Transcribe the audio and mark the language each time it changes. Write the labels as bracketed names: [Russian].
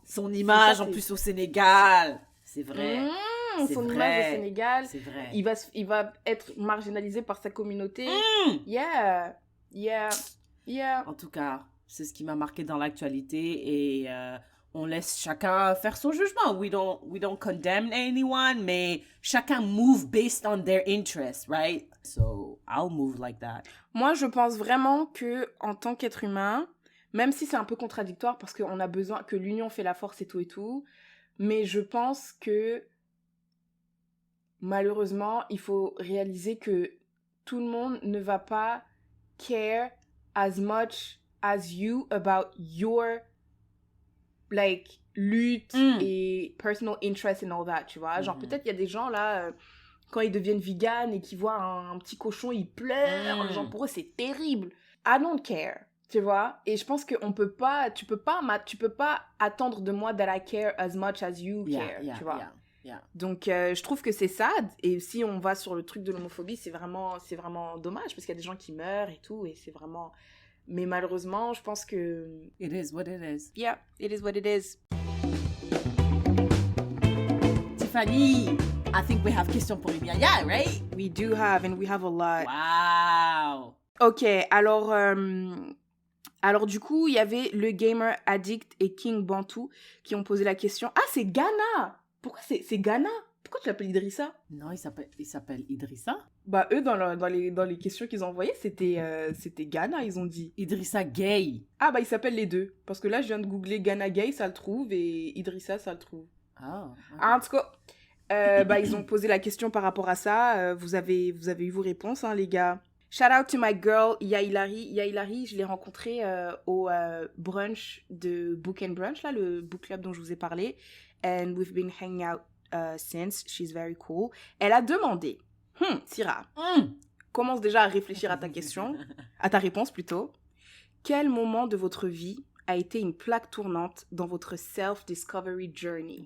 [French] Son image, en plus, au Sénégal. C'est vrai. Son image au Sénégal. C'est vrai. Il va être marginalisé par sa communauté. [English] Yeah. [French] En tout cas, c'est ce qui m'a marqué dans l'actualité et on laisse chacun faire son jugement. [English] We don't condemn anyone, [French] mais chacun [English] move based on their interests, right? So, I'll move like that. [French] Moi, je pense vraiment que en tant qu'être humain, même si c'est un peu contradictoire parce qu'on a besoin que l'union fait la force et tout, mais je pense que malheureusement, il faut réaliser que tout le monde ne va pas [English] care as much as you about your like [French] lutte et [English] personal interest and all that, [French] tu vois. Genre peut-être il y a des gens là quand ils deviennent vegan et qu'ils voient un petit cochon, ils pleurent, genre pour eux c'est terrible. [English] I don't care, [French] tu vois. Et je pense que tu peux pas attendre de moi [English] that I care as much as you care, [French] tu vois. Donc je trouve que c'est sad, et si on va sur le truc de l'homophobie, c'est vraiment dommage parce qu'il y a des gens qui meurent et tout, et c'est vraiment... Mais malheureusement, je pense que... [English] It is what it is. Yeah, it is what it is. Tiffany, I think we have question [French] pour [English] Yaya, right? We do have, and we have a lot. Wow. [French] Ok, alors du coup, il y avait le Gamer Addict et King Bantu qui ont posé la question. Ah, c'est Ghana! Pourquoi c'est Ghana? Pourquoi tu l'appelles Idrissa? Non, il s'appelle Idrissa. Bah, eux, dans les questions qu'ils ont envoyées, c'était Ghana, ils ont dit. Idrissa Gay. Ah, bah, ils s'appellent les deux. Parce que là, je viens de googler Ghana Gay, ça le trouve, et Idrissa, ça le trouve. Ah. Okay. En tout cas, bah, ils ont posé la question par rapport à ça. Vous avez eu vos réponses, hein, les gars. [English] Shout out to my girl, [French] Yailari. Yailari, je l'ai rencontrée au brunch de Book and Brunch, là, le book club dont je vous ai parlé. [English] And we've been hanging out since. She's very cool. [French] Elle a demandé, Syrah, commence déjà à réfléchir à ta question, à ta réponse plutôt. Quel moment de votre vie a été une plaque tournante dans votre self-discovery journey?